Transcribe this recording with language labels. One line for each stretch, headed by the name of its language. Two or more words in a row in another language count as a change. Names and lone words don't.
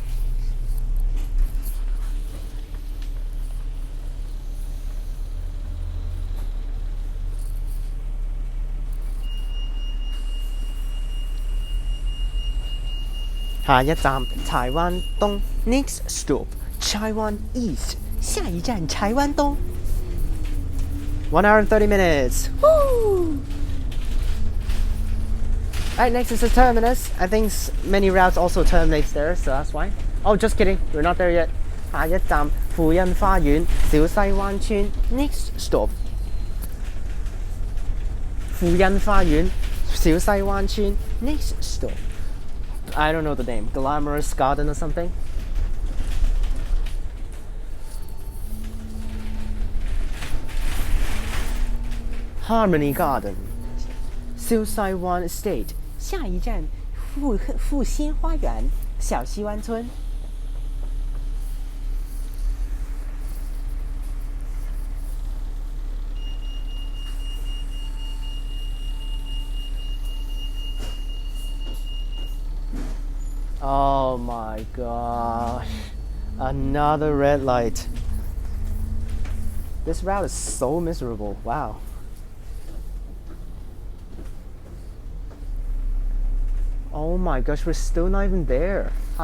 Cantonese: "下一站台灣東
English: Next stop Chai Wan East
Cantonese: 下一站台灣東."
English: 1 hour and 30 minutes. Woo! Alright, next is the terminus. I think many routes also terminates there, so that's why. Oh, just kidding. We're not there yet.
Cantonese: 下一站富欣花園小西灣村
English: Next stop
Cantonese: 富欣花園小西灣村
English: Next stop. I don't know the name. Glamorous Garden or something.
Cantonese: Harmony Garden 小西灣 Estate 下一站富欣花園小西灣村.
English: Oh my gosh, another red light. This route is so miserable. Wow. Oh my gosh, we're still not even there.